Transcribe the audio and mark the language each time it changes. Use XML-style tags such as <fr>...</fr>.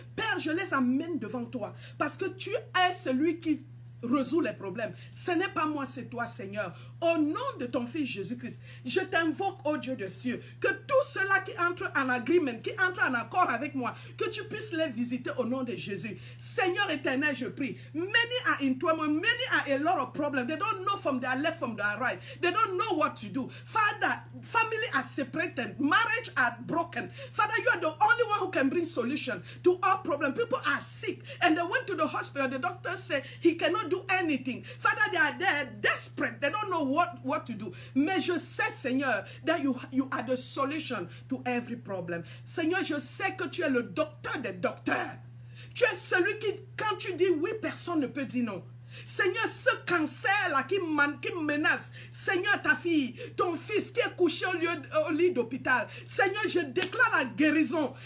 <fr>Père, je les amène devant toi, parce que tu es celui qui résout les problèmes. Ce n'est pas moi, c'est toi, Seigneur. Au nom de ton Fils Jésus-Christ, je t'invoque, ô Dieu des cieux, que tous ceux-là qui entrent en agreement, qui entrent en accord avec moi, que tu puisses les visiter au nom de Jésus. Seigneur éternel, je prie.</fr> <en>Many are in trouble, many are a lot of problems. They don't know from their left, from their right. They don't know what to do. Father, family are separated, marriage are broken. Father, you are the only one who can bring solution to our problem. People are sick and they went to the hospital. The doctor said he cannot do anything. Father, they are there desperate. They don't know what to do.</en> <fr>Mais je sais, Seigneur,</fr> <en>that you are the solution to every problem.</en> <fr>Seigneur, je sais que tu es le docteur des docteurs. Tu es celui qui, quand tu dis oui, personne ne peut dire non. Seigneur, ce cancer-là qui menace, Seigneur, ta fille, ton fils qui est couché au lit d'hôpital, Seigneur, je déclare la guérison.</fr>